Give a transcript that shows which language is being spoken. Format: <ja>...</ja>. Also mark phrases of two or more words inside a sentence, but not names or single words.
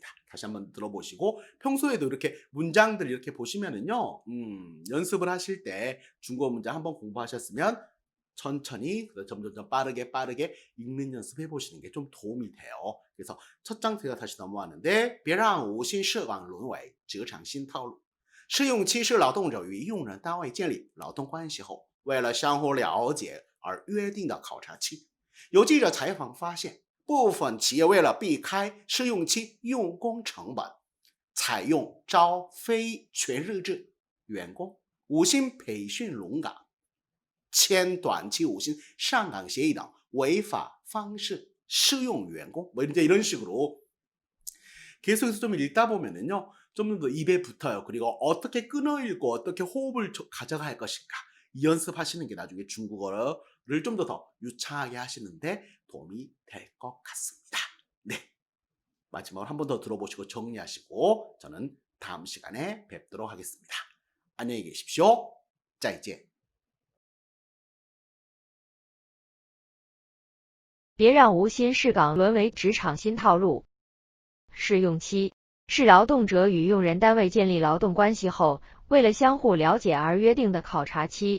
<ko>다시 한번 들어보시고 평소에도 이렇게 문장들 이렇게 보시면은요. 연습을 하실 때 중국어 문장 한번 공부하셨으면 천천히 점점 빠르게 읽는 연습해 보시는 게 좀 도움이 돼요. 그래서 첫 장제가 다시 넘어왔는데</ko> <zh>别让无心设岗沦为职场新套路试用期是劳动者与用人单位建立劳动关系后为了相互了解而约定的考察期。有记者采访发现，部分企业为了避开试用期用工成本，采用招非全日制员工、无薪培训轮岗、签短期无薪上岗协议等违法方式试用员工.</zh> <ko>뭐 이제 이런 식으로 계속해서 좀 읽다 보면은요, 좀 더 입에 붙어요. 그리고 어떻게 끊어 읽고 어떻게 호흡을 가져갈 것인가, 이 연습하시는 게 나중에 중국어를 좀 더 유창하게 하시는데 도움이 될 것 같습니다. 네, 마지막으로 한 번 더 들어보시고 정리하시고 저는 다음 시간에 뵙도록 하겠습니다. 안녕히 계십시오.</ko> <zh>再见. 别让无薪试岗沦为职场新套路。试用期是劳动者与用人单位建立劳动关系后，为了相互了解而约定的考察期。</zh>